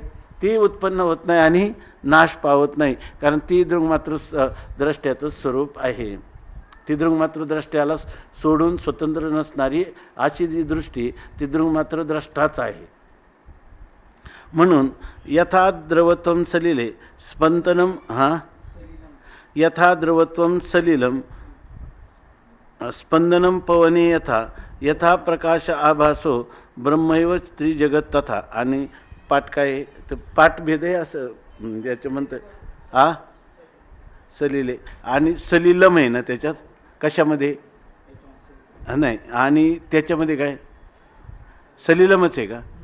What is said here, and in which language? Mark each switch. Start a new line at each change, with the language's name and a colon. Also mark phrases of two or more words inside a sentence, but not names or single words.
Marathi: ती उत्पन्न होत नाही आणि नाश पावत नाही, कारण ती दृङ्मात्र द्रष्ट्याचं स्वरूप आहे. ती दृङ्मात्र द्रष्ट्याला सोडून स्वतंत्र नसणारी अशी जी दृष्टी ती दृङ्मात्र द्रष्टाच आहे. म्हणून
Sanskrit: यथा द्रवत्वं सलिले स्पंदनम यथा द्रवत्वं सलिलम स्पंदनम पवने यथा यथा प्रकाश आभासो ब्रह्मैव त्रिजगत तथा.
Marathi: आणि पाठ काय तर पाठभेद आहे असं ज्याचं म्हणतं सलिले आणि सलिलम आहे ना त्याच्यात. कशामध्ये? नाही, आणि त्याच्यामध्ये काय सलिलमच आहे का?